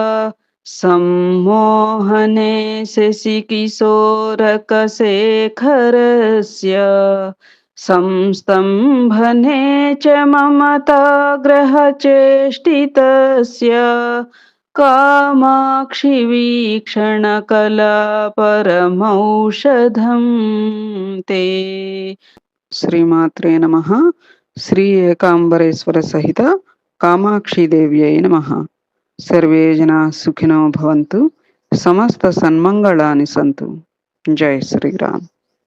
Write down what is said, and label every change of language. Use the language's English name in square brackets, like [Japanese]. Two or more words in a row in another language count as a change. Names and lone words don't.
[Sanskrit] सम्मोहने शशिकिशोरकशेखरस्य संस्तम्भने च ममताग्रहचेष्टितस्य कामाक्षि वीक्षणकला परमौषधं ते శ్రీమాత్రే నమః. శ్రీ ఏకాంబరేశ్వర సహిత కామాక్షి దేవ్యై నమః. సర్వే జనా సుఖినో భవంతు. సమస్త సన్మంగళాని సంతు. జై శ్రీరామ్.